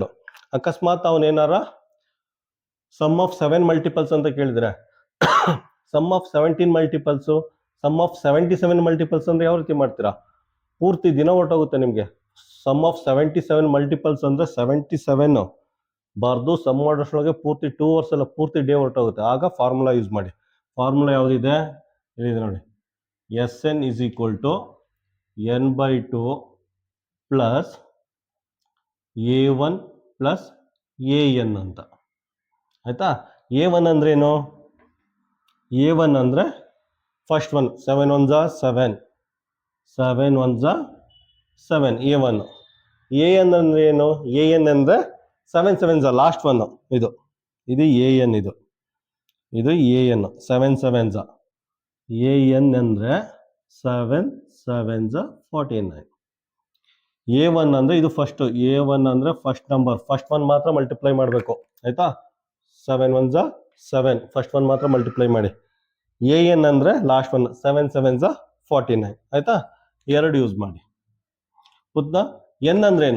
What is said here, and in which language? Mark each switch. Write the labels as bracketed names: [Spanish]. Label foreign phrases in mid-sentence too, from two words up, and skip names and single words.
[Kannada] ಅಕಸ್ಮಾತ್ ಅವನೇನಾರ [English] sum of 7 multiples [Kannada] ಅಂತ ಕೇಳಿದ್ರೆ [English] sum of 17 multiples, sum of 77 multiples [Kannada] ಅಂದ್ರೆ ಯಾವ ರೀತಿ ಮಾಡ್ತೀರಾ? ಪೂರ್ತಿ ದಿನ ಹೊರಟೋಗುತ್ತೆ ನಿಮ್ಗೆ. [English] sum of 77 multiples [Kannada] ಅಂದ್ರೆ 77 ಬರ್ದು ಸಮ್ ಮಾಡೋಷ್ರೊಳಗೆ ಪೂರ್ತಿ 2 ಅವರ್ಸ್ ಅಲ್ಲ, ಪೂರ್ತಿ ಡೇ ಹೊರಟೋಗುತ್ತೆ. ಆಗ [English] formula use [Kannada] ಮಾಡಿ. ಫಾರ್ಮುಲಾ ಯಾವುದಿದೆ? ಇಲ್ಲಿದೆ ನೋಡಿ. [English] Sn is equal to n/2 plus A1 plus AN ಅಂತ. [Kannada] ಆಯ್ತಾ? A1 ಅಂದ್ರೆ ಏನು? A1 ಅಂದ್ರೆ [English] first one [Kannada] 7 1s 7, 7 1s 7, A1. AN ಅಂದ್ರೆ ಏನು? AN ಅಂದ್ರೆ 7 7s [English] last one. [Kannada] ಇದು AN, ಇದು AN 7 7s. AN ಅಂದ್ರೆ 7 7s 49. A1 ಅಂದ್ರೆ ಇದು ಫಸ್ಟ್. A1 ಅಂದ್ರೆ [English] first number, first one [Kannada] ಮಾತ್ರ ಮಲ್ಟಿಪ್ಲೈ ಮಾಡಬೇಕು. ಆಯ್ತಾ? 7 1s 7, [English] first one [Kannada] ಮಾತ್ರ ಮಲ್ಟಿಪ್ಲೈ ಮಾಡಿ. AN ಅಂದ್ರೆ [English] last one [Kannada] 7 7s 49. ಆಯ್ತಾ? ಎರಡು ಯೂಸ್ ಮಾಡಿ. ಗೊತ್ತಾ? ಎನ್ ಅಂದ್ರೆ ಏನು?